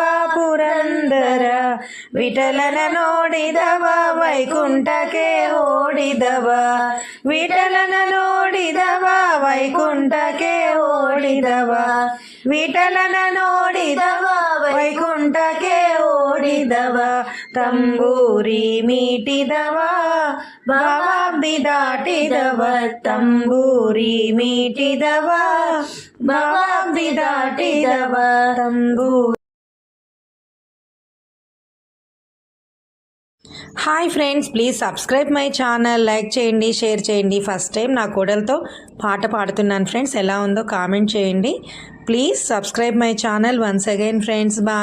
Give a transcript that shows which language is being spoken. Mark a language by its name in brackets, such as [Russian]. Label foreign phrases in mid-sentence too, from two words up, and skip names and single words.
[Kannada] ಪುರಂದರ ವಿಠಲನ ನೋಡಿದವ ವೈಕುಂಠಕ್ಕೆ ಓಡಿದವ ವಿಠಲನ ನೋಡಿದವ ವೈಕುಂಠಕ್ಕೆ ಓಡಿದವ ವಿಠಲನ ನೋಡಿದವ ವೈಕುಂಠಕ್ಕೆ ಓಡಿದವ ತಂಬೂರಿ ಮೀಟಿದವ ಭವಾಬ್ದಿ ದಾಟಿದವ ತಂಬೂರಿ ಮೀಟಿದವ ಭವಾಬ್ದಿ ದಾಟಿದವ ತಂಬೂರಿ. [Telugu] హాయ్ ఫ్రెండ్స్, [English] please subscribe my channel, [Telugu] లైక్ చేయండి, షేర్ చేయండి. [English] first time [Telugu] నా కోడలతో పాట పాడుతున్నాను ఫ్రెండ్స్, ఎలా ఉందో కామెంట్ చేయండి. [English] please subscribe my channel once again friends.